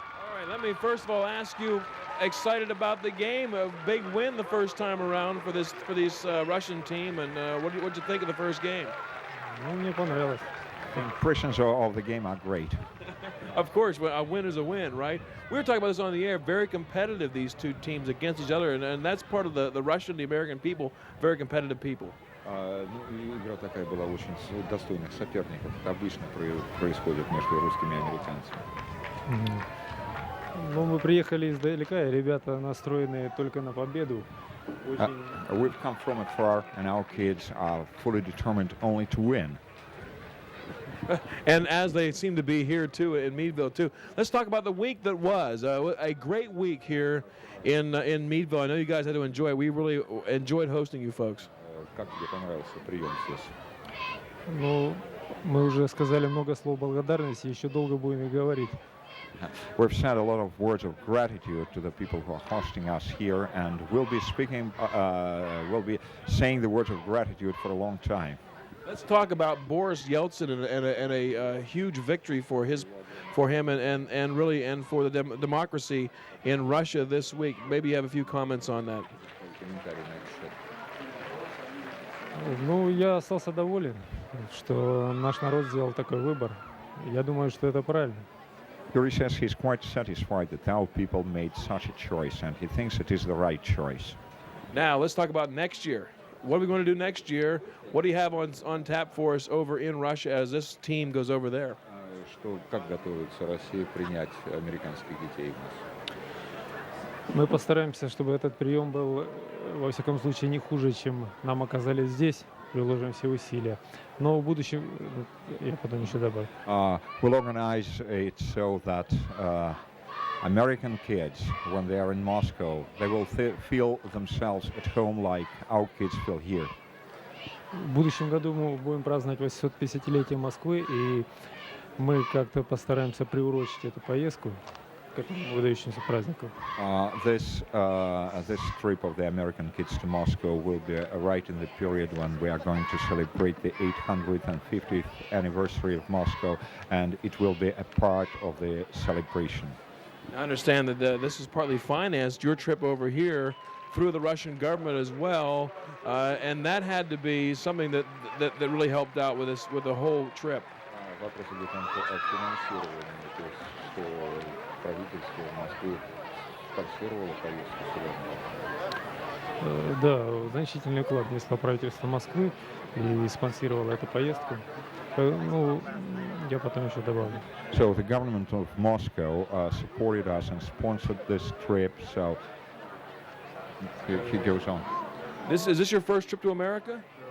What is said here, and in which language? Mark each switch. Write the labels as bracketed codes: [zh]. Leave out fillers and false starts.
[en] All right, let me first of all ask you, excited about the game, a big win the first time around for this Russian team, and what'd you think of the first game? [ru] Мне понравилось. [en] Impressions of the game are great. Of course, a win is a win, right? We were talking about this on the air. Very competitive, these two teams against each other, and that's part of the Russian, the American people, very competitive people. [ru] Игра такая была очень достойных соперников. Это обычно происходит между русскими и американцами. Ну, мы приехали издалека, и ребята настроены только на победу. [en] We've come from afar, and our kids are fully determined only to win. And as they seem to be here too in Meadville too. Let's talk about the week that was a great week here in Meadville. I know you guys had to enjoy it. We really enjoyed hosting you folks. [ru] Как тебе понравился прием здесь? Ну, мы уже сказали много слов благодарности, еще долго будем и говорить. [en] We've said a lot of words of gratitude to the people who are hosting us here, and we'll be saying the words of gratitude for a long time. Let's talk about Boris Yeltsin and a huge victory for him and really for the democracy in Russia this week. Maybe you have a few comments on that. [ru] Ну, я остался доволен, что наш народ сделал такой выбор. Я думаю, что это правильно. [en] Yuri says he's quite satisfied that our people made such a choice, and he thinks it is the right choice. Now, let's talk about next year. What are we going to do next year? What do you have on tap for us over in Russia as this team goes over there? [ru] Как готовится Россия принять американских детей у нас? Мы постараемся, чтобы этот прием был, во всяком случае, не хуже, чем нам оказали здесь. Приложим все усилия. Но в будущем, я потом еще добавлю. [en] We'll organize it so that American kids, when they are in Moscow, they will feel themselves at home like our kids feel here. [ru] В будущем году мы будем праздновать 850-летие Москвы, и мы как-то постараемся приурочить эту поездку к этому выдающемуся празднику. [en] This trip of the American kids to Moscow will be right in the period when we are going to celebrate the 850th anniversary of Moscow, and it will be a part of the celebration. I understand that this is partly financed, your trip over here, through the Russian government as well, and that had to be something that really helped out with the whole trip. [ru] Вопрос идет о финансировании, то есть что правительство Москвы спонсировало поездку сюда. Да, значительный вклад внесло правительство Москвы и спонсировало эту поездку. Ну, я потом еще добавлю. [en] So the government of Moscow supported us and sponsored this trip. So he goes on. Is this your first trip to America?